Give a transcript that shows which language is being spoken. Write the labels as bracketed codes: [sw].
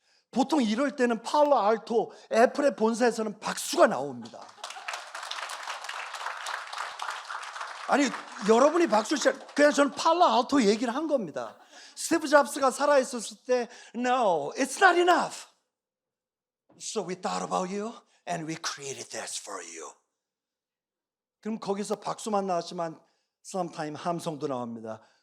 [ko] 보통 이럴 때는 팔로 알토, 애플의 본사에서는 박수가 나옵니다. 아니 여러분이 박수를 치, 그냥 저는 팔로 알토 얘기를 한 겁니다. 스티브 잡스가 살아있었을 때 [en] No, it's not enough. So we thought about you and we created this for you. [ko] 그럼 거기서 박수만 나왔지만 sometime 함성도 나옵니다.